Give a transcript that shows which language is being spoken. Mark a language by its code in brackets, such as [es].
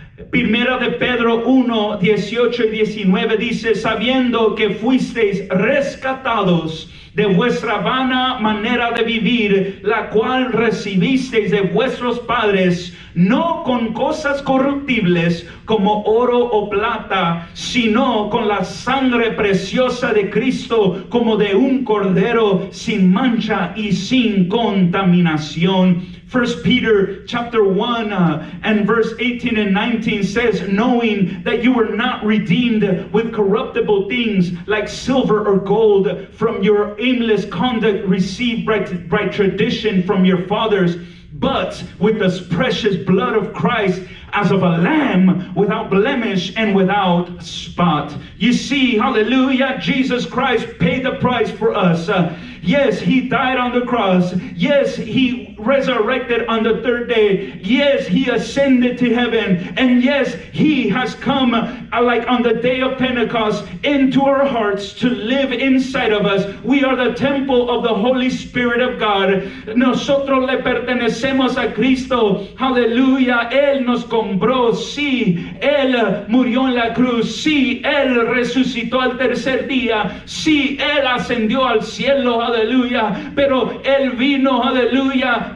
[es] Primera de Pedro 1, 18 y 19 dice, sabiendo que fuisteis rescatados de vuestra vana manera de vivir, la cual recibisteis de vuestros padres, no con cosas corruptibles como oro o plata, sino con la sangre preciosa de Cristo, como de un cordero sin mancha y sin contaminación. [en] 1 Peter chapter 1 and verse 18 and 19 says, knowing that you were not redeemed with corruptible things like silver or gold from your aimless conduct received by tradition from your fathers, but with the precious blood of Christ, as of a lamb without blemish and without spot. You see, hallelujah, Jesus Christ paid the price for us. Yes, he died on the cross. Yes, he resurrected on the third day. Yes, he ascended to heaven. And yes, he has come like on the day of Pentecost into our hearts to live inside of us. We are the temple of the Holy Spirit of God. [es] Nosotros le pertenecemos a Cristo. Aleluya. Él nos compró. Sí, Él murió en la cruz. Sí, Él resucitó al tercer día. Sí, Él ascendió al cielo. Aleluya. Pero Él vino, aleluya,